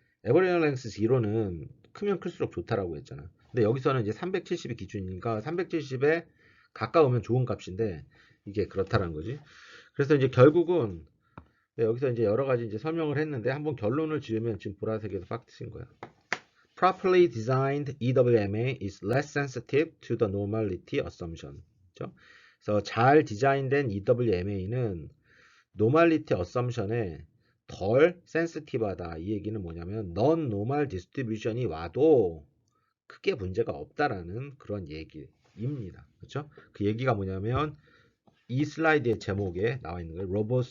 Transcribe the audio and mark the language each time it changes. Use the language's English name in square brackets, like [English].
[Korean] 에버리널 랭스 0는 크면 클수록 좋다라고 했잖아. 근데 여기서는 이제 370이 기준이니까 370에 가까우면 좋은 값인데 이게 그렇다라는 거지. 그래서 이제 결국은 여기서 이제 여러 가지 이제 설명을 했는데 한번 결론을 지으면 지금 보라색에서 팍 트인 거야. [English] Properly designed EWMA is less sensitive to the normality assumption. [Korean] 그렇죠? 그래서 잘 디자인된 EWMA는 노멀리티 어썸션에 덜 센시티브하다. 이 얘기는 뭐냐면 넌 노멀 디스트리뷰션이 와도 크게 문제가 없다라는 그런 얘기입니다. 그렇죠? 그 얘기가 뭐냐면 이 슬라이드의 제목에 나와 있는 거예요.